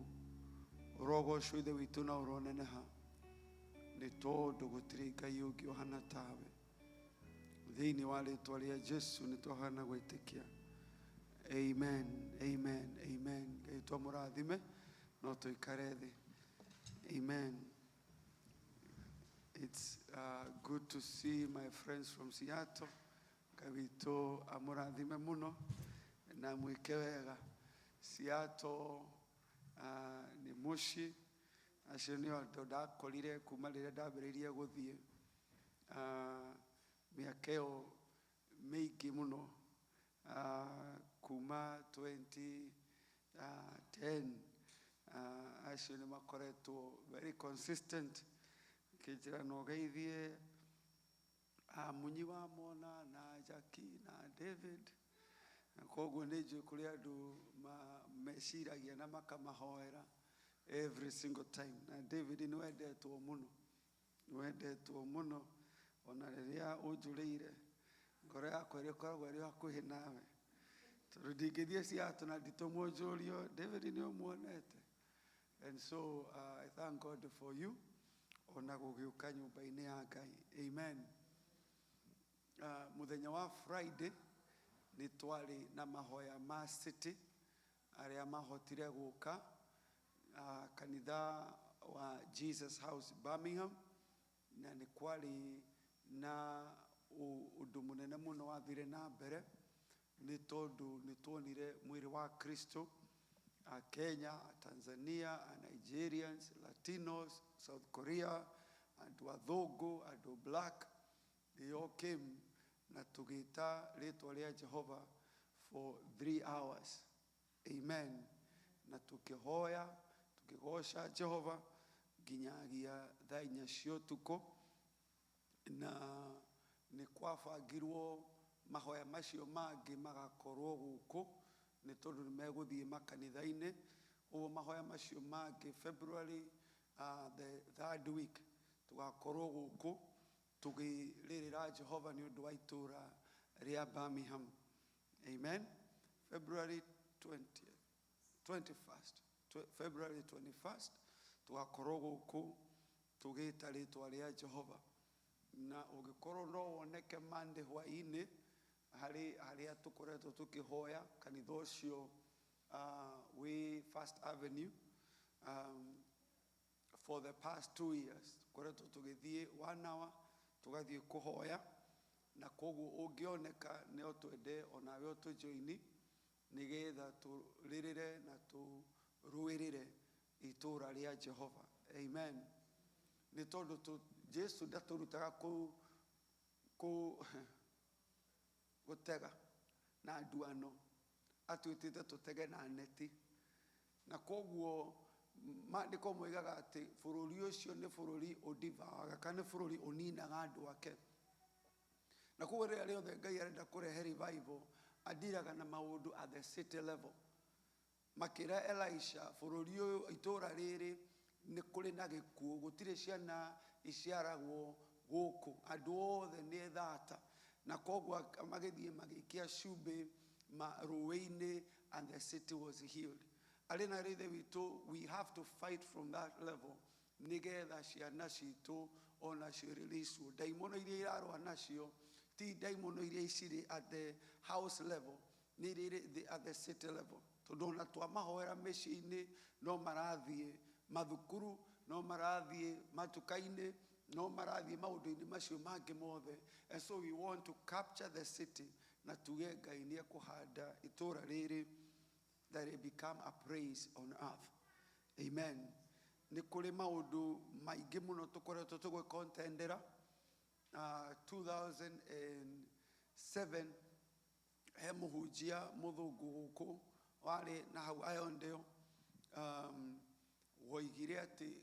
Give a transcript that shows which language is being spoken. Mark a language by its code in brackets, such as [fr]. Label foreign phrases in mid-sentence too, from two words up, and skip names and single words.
[ki] Ũrogocwo Ithe witũ na ũroneneha nĩ tondũ gũtirĩ Ngai ũngĩ ũhana tawe. Thĩinĩ wa rĩĩtwa rĩa Jesũ nĩ twahana gwĩtĩkia. Amen, amen, amen. Ngai twamũrathime no tũikare thĩ. Amen. [en] It's good to see my friends from Seattle. [ki] Ngai witũ amũrathime mũno na mwĩke wega. Seattle nĩ mũciĩ, acio nĩo andũ ndakorire kuma rĩrĩa ndambĩrĩirie gũthiĩ mĩaka ĩyo mĩingĩ mũno, kuma 2010. Acio nĩ makoretwo [en] very consistent [ki] kĩnjĩra na ũgeithie Munyi wa Mona na Jackie na David, koguo nĩ njũĩ kũrĩ andũ meciragia na makamahoera [en] every single time. [ki] Na David nĩ wendetwo mũno, ona rĩrĩa ũnjũrĩire ngoro yakwa ĩrĩkoragwo ĩrĩ hakuhĩ nawe, tondũ ndingĩthiĩ Seattle na nditũmũnjũrio David nĩ ũmuonete. [en] And so I thank God for you, [ki] ona gũgĩũka nyũmba-inĩ ya Ngai. Amen. Mũthenya wa Friday nĩ twarĩ na mahoya ma city arĩa mahotire gũka kanitha wa Jesus House Birmingham, na nĩ kwarĩ na ũndũ mũnene mũno wathire na mbere nĩ tondũ nĩ tuonire mwĩrĩ wa Kristo Kenya, Tanzania, Nigerians, Latinos, South Korea, andũ athũngũ, andũ black, [en] they all came [ki] na tũgĩta rĩtwa rĩa Jehova [en] for 3 hours. [ki] Amen. Na tukihoya, tukigosha Jehova nginyagia thaa 4 cia ũtukũ, na nĩ kwabangirwo mahoya macio mangĩ magakorwo gũkũ nĩ tondũ nĩ megũthiĩ makanitha-inĩ. Ũguo mahoya macio mangĩ February [en] the 3rd week [ki] tugakorwo gũkũ tũgĩrĩrĩra Jehova nĩ ũndũ wa itũra rĩa Birmingham. Amen. February 21st tugakorwo gũkũ tũgĩta rĩtwa rĩa Jehova. Na ũgĩkorwo no woneke Monday hwaĩ-inĩ harĩa tũkoretwo tũkĩhoya kanitha ũcio wĩ First Avenue [en] for the past 2 years. [ki] Tũkoretwo tũgĩthiĩ 1 hour tũgathiĩ kũhoya, na koguo ũngĩoneka nĩ otwende onawe ũtũjoini nĩgetha tũrĩrĩre na tũrũĩrĩre itũra rĩa Jehova. Amen. Nĩ tondũ Jesu ndatũrutaga gũtega na nduano, atwĩtĩte tũtege na neti, na koguo maandĩko moigaga atĩ bũrũri ũcio nĩ bũrũri ũdivaga kana bũrũri ũninaga andũ ake. Na koguo rĩrĩa rĩothe Ngai arenda kũrehe revival adiraga na maũndũ [en] at the city level. [ki] Makĩra Elisha, bũrũri ũyũ itũra rĩrĩ nĩ kũrĩ na gĩkuũ, gũtirĩ ciana iciaragwo gũkũ, andũ othe nĩ thata, na koguo magĩthiĩ magĩikia cumbĩ rũĩ-inĩ [en] and the city was healed. [ki] Arĩ na rĩthe witũ, [en] we have to fight from that level [ki] nĩgetha ciana citũ ona cio [en] release. [ki] Ndaimono iria irarũa nacio ti ndaimono iria icirĩ [en] at the house level, [ki] nĩ irĩ [en] at the city level. [ki] Tondũ ona twamahoera mĩciĩ-inĩ no marathiĩ mathukuru, no marathiĩ matuka-inĩ, no marathiĩ maũndũ-inĩ macio mangĩ mothe. [en] And so we want to capture the city [ki] na tuge Ngai nĩ ekũhanda itũra rĩrĩ [en] that it become a praise on earth. [ki] Amen. Nĩ kũrĩ maũndũ maingĩ mũno tũkoretwo tũgĩcontendera. 2007 he mũhunjia mũthũngũ gũkũ warĩ na hau Ayondeo, woigire atĩ